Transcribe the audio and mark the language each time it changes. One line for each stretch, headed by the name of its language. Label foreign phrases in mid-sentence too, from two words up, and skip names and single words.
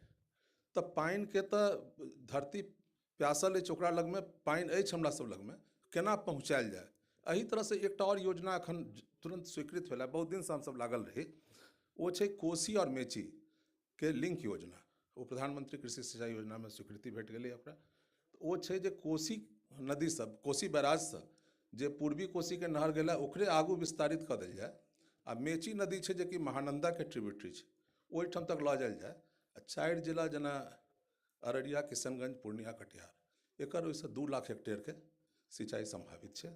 Maithili: तऽ पानिके तऽ धरती प्यासल अछि, ओकरा लगमे पानि अछि हमरा सब लगमे, केना पहुँचायल जाय। एही तरहसँ एकटा और योजना एखन तुरंत स्वीकृत भेला, बहुत दिनसँ हमसब लागल रही, ओ छै कोसी और मेचीके लिंक योजना। ओ प्रधानमंत्री कृषि सिंचाई योजनामे स्वीकृति भेट गेलै ओकरा। ओ छै जे कोसी नदीसँ, कोसी बैराजसँ जे पूर्वी कोसीके नहर गेलै ओकरे आगू विस्तारित कऽ देल जाय, आ मेची नदी छै जेकि महानंदाके ट्रिब्यूटरी छै, ओहिठाम तक लऽ जायल जाय। आ 4 जिला जेना अररिया, किशनगंज, पूर्णिया, कटिहार, एकर ओहिसँ 2 लाख हेक्टेयरके सिंचाई संभावित छै।